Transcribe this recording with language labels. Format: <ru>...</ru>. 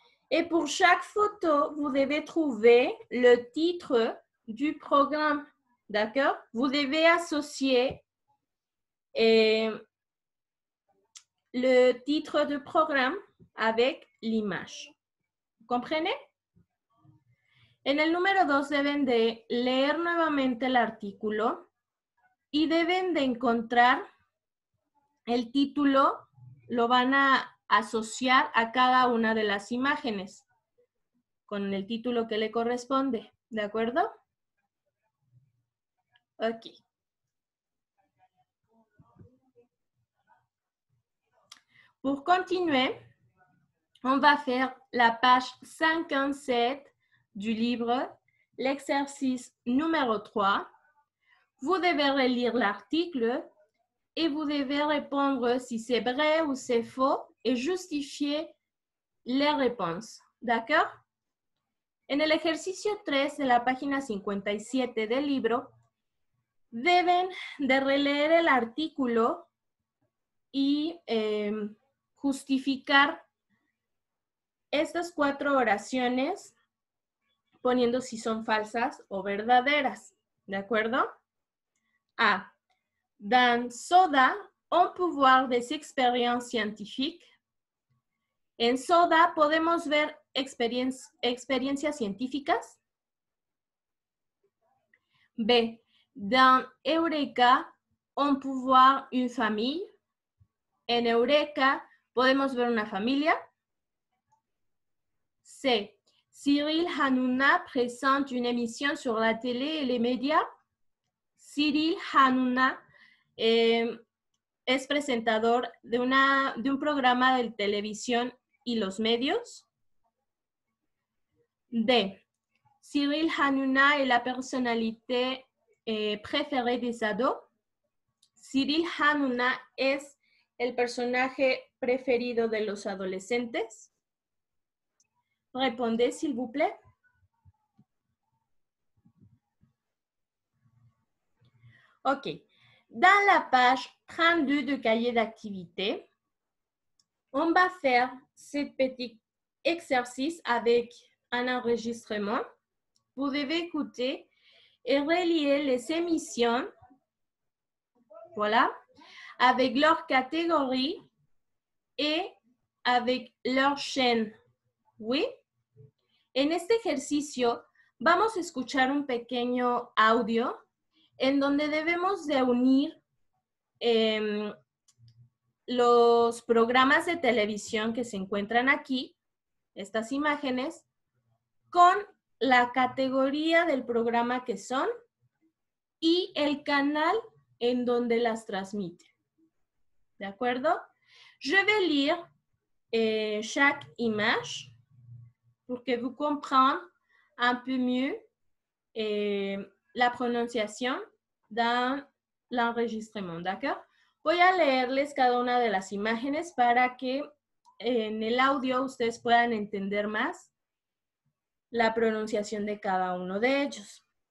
<fr>Et pour chaque photo, vous devez trouver le titre du programme. D'accord? Vous devez associer le titre du programme avec l'image. ¿Comprenez?</fr> <es>En el número 2 deben de leer nuevamente el artículo y deben de encontrar el título, lo van a asociar a cada una de las imágenes con el título que le corresponde. ¿De acuerdo? Ok.</es> <fr>Pour continuer, on va faire la page 57 du livre, l'exercice numéro 3. Vous devez relire l'article et vous devez répondre si c'est vrai ou c'est faux et justifier les réponses. ¿D'accord?</fr> <es>En el ejercicio 3 de la página 57 del libro, deben de releer el artículo y justificar estas 4 oraciones poniendo si son falsas o verdaderas. ¿De acuerdo? A.</es> <fr>Dans Soda, on peut voir des expériences scientifiques.</fr> <es>En Soda podemos ver experiencias científicas. B.</es> <fr>Dans Eureka, on peut voir une famille.</fr> <es>En Eureka podemos ver una familia. C.</es> <fr>Cyril Hanouna présente une émission sur la télé et les médias.</fr> <es>Cyril Hanouna es presentador de un programa de televisión y los medios. D.</es> <fr>Cyril Hanouna est la personnalité préférée des ados.</fr> <es>Cyril Hanouna es el personaje preferido de los adolescentes.</es> <fr>Répondez, s'il vous plaît. OK. Dans la page 32 du cahier d'activité, on va faire ce petit exercice avec un enregistrement. Vous devez écouter et relier les émissions, voilà, avec leur catégorie et avec leur chaîne. ¿Oui?</fr> <es>En este ejercicio vamos a escuchar un pequeño audio en donde debemos de unir los programas de televisión que se encuentran aquí, estas imágenes, con la categoría del programa que son y el canal en donde las transmite. ¿De acuerdo?</es> <fr>Je vais lire chaque image pour que vous compreniez un peu mieux la prononciation dans l'enregistrement, ¿d'accord?</fr> <es>Voy a leerles cada una de las imágenes para que en el audio ustedes puedan entender más la prononciación de cada uno de ellos.</es>